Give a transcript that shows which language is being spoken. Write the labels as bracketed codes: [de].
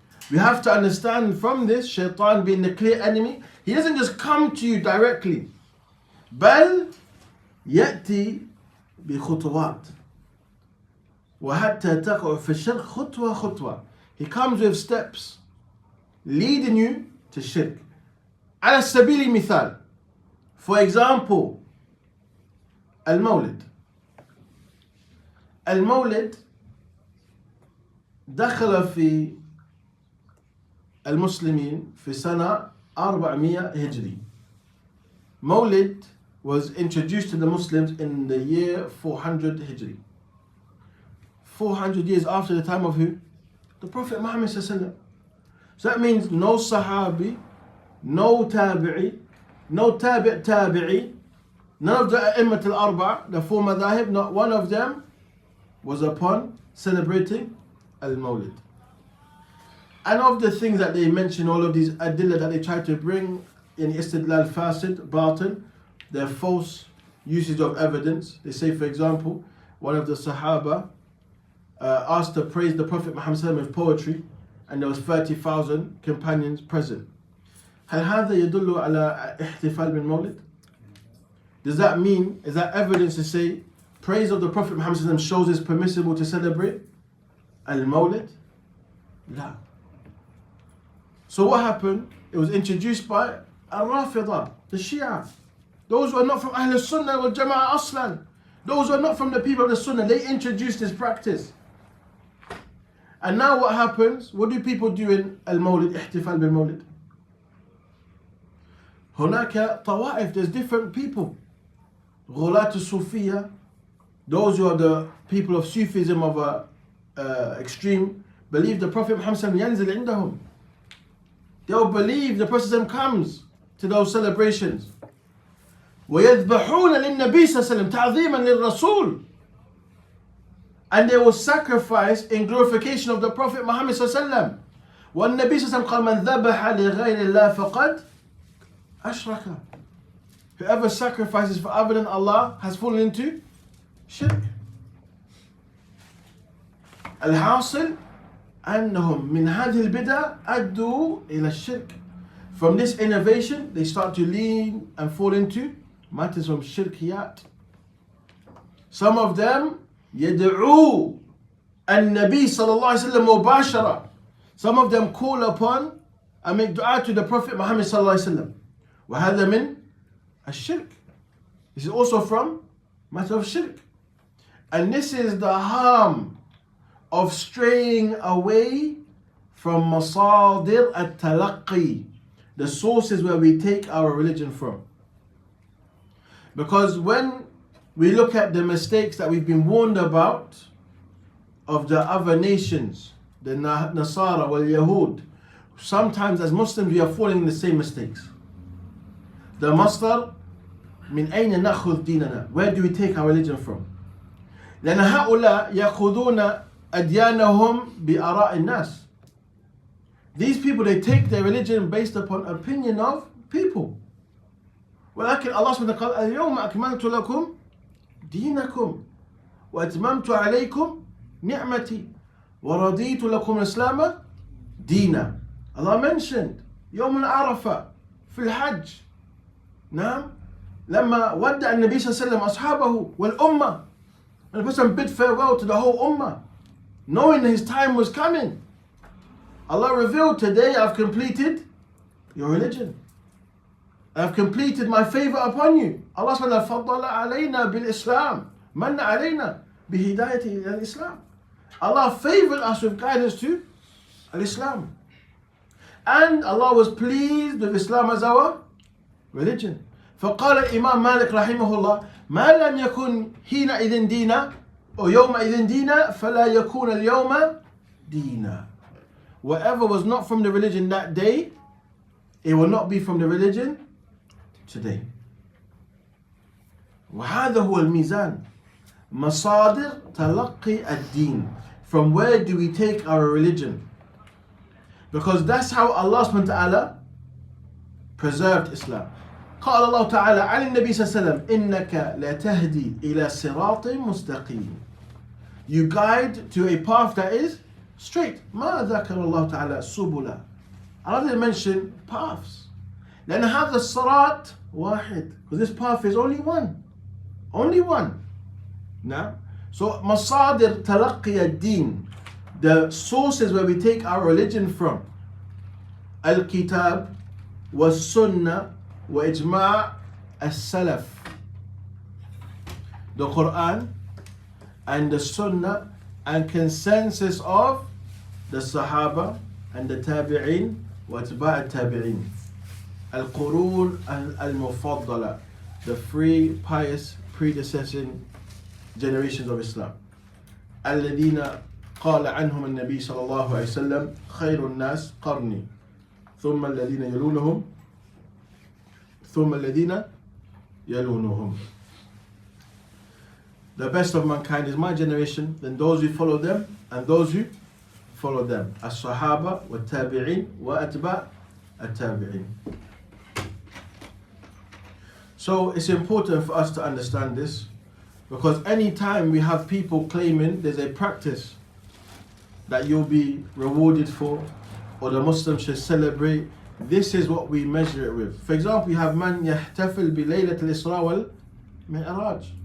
[en] We have to understand from this, shaitan being the clear enemy, he doesn't just come to you directly. [ar] بل يأتي بخطوات. وحتى تقع في الشرك خطوة خطوة. [en] He comes with steps leading you to shirk. [ar] على سبيل المثال, [en] for example, [ar] المولد. المولد دخل في المسلمين في سنة 400 هجري. [en] Mawlid was introduced to the Muslims in the year 400 Hijri. 400 years after the time of who? The Prophet Muhammad ﷺ. So that means no Sahabi, no Tabi'i, no Tabi'i, none of the A'immat al-Arba', the four madhahib, not one of them was upon celebrating Al-Mawlid. And of the things that they mention, all of these adillah that they try to bring in istidlal fasid, batin, their false usage of evidence. They say, for example, one of the Sahaba asked to praise the Prophet Muhammad with poetry, and there was 30,000 companions present. [ar] هل هذا يدل على احتفال بالمولد? [en] Does that mean, is that evidence to say praise of the Prophet Muhammad shows it's permissible to celebrate Al-Mawlid? [ar] لا. [en] So what happened? It was introduced by Al-Rafidah, the Shia. Those who are not from Ahl Sunnah wal Jama'ah Aslan. Those who are not from the people of the Sunnah, they introduced this practice. And now what happens? What do people do in Al-Mawlid, ihtifal bil-Mawlid? [ar] هناك طوائف, [en] there's different people. [ar] غلاة الصوفية, [en] those who are the people of Sufism of a extreme, believe the Prophet Muhammad [ar] ينزل عندهم. [en] They'll believe the Prophet comes to those celebrations. [ar] ويذبحون للنبي صلى الله عليه وسلم تعظيما للرسول. [en] And they will sacrifice in glorification of the Prophet Muhammad [ar] صلى الله عليه وسلم. والنبي صلى الله عليه وسلم قال من ذبح لغير الله فقد أشرك. [en] Whoever sacrifices for other than Allah has fallen into shirk. [ar] الحاصل أنهم من هذه البدع أدوا إلى الشرك. [en] From this innovation, they start to lean and fall into matters from shirkiyat. Some of them [ar] يدعو النبي صلى الله عليه وسلم مباشرة. [en] Some of them call upon and make dua to the Prophet Muhammad [ar] صلى الله عليه وسلم. وهذا من الشرك. [en] This is also from matter of shirk. And this is the harm of straying away from masadir at-talaqqi, the sources where we take our religion from. Because when we look at the mistakes that we've been warned about of the other nations, the Nasara wal Yahud, sometimes as Muslims we are falling in the same mistakes. The masdar [ar] من أين نأخذ ديننا? [en] Where do we take our religion from? [ar] لأن هؤلاء يأخذون أديانهم بآراء الناس. [en] These people, they take their religion based upon opinion of people. [ar] ولكن Allah سبحانه قال اليوم أكملت لكم دينكم وأتممت عليكم نعمتي ورضيت لكم الإسلام دينا. [en] Allah mentioned [ar] يوم عرفة في الحج. نعم. لما ودع النبي صلى الله عليه وسلم أصحابه والأمة, [en] and the person bid farewell to the whole ummah, knowing his time was coming. Allah revealed, today I've completed your religion. I've completed my favor upon you. [ar] Allah subhanahu wa ta'ala فضل علينا بالإسلام من علينا بهدايته إلى الإسلام. [en] Allah favored us with guidance to Islam. And Allah was pleased with Islam as our religion. [ar] فقال الإمام مالك رحمه الله ما لم يكن حينئذ دينا أو يومئذ دينا فلا يكون اليوم دينا. [en] Whatever was not from the religion that day, it will not be from the religion today. [ar] وهذا هو الميزان. مصادر تلقي الدين. [en] From where do we take our religion? Because that's how Allah subhanahu wa ta'ala preserved Islam. [ar] قال الله تعالى عن النبي صلى الله عليه وسلم إنك لا تهدي إلى صراط مستقيم. [en] You guide to a path that is straight. [ar] ما ذكر الله تعالى سبلا. [en] Allah didn't mention paths. [ar] لأن هذا الصراط واحد. [en] Because this path is only one. Only one. Now, so [ar] مصادر تلقي الدين, [en] the sources where we take our religion from, [ar] الكتاب والسنة وإجماع السلف, [en] the Quran and the Sunnah and consensus of the Sahaba and the Tabi'in [ar] وأتباع التابعين, القرون المفضلة, [en] the three pious predecessing generations of Islam. [ar] الذين قال عنهم النبي صلى الله عليه وسلم خير الناس قرني ثم الذين يلونهم ثم الذين يلونهم. [en] The best of mankind is my generation, then those who follow them and those who follow them. [ar] الصحابة والتابعين وأتباع التابعين. [en] So it's important for us to understand this, because any time we have people claiming there's a practice that you'll be rewarded for, or the Muslims should celebrate, this is what we measure it with. For example, you have man [ar] يحتفل بليلة الإسراء والمعراج.